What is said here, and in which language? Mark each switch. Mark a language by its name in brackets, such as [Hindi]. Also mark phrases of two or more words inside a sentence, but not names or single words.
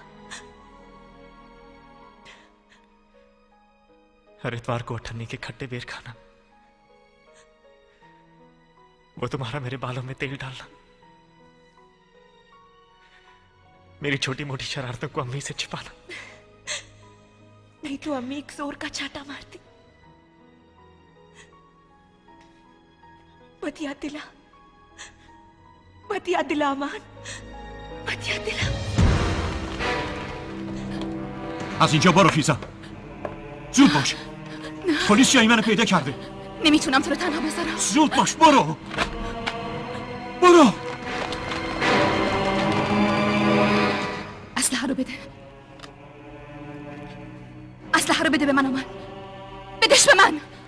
[Hindi] हर इतवार को अठन्नी के खट्टे बेर खाना, वो तुम्हारा मेरे बालों में तेल डालना, मेरी छोटी मोटी शरारतों को अम्मी से छिपाना। नहीं तो अम्मी एक जोर का छाटा मारती। मत याद दिला, मत याद दिला अमान, मत याद दिला। [Persian] از اینجا برو فیزا، زود باش. پلیس جایی منو پیدا کرده. نمیتونم تو رو تنها بذارم. زود باش، برو برو. اسلحه رو بده، اسلحه رو بده به من آمد، بدش به من.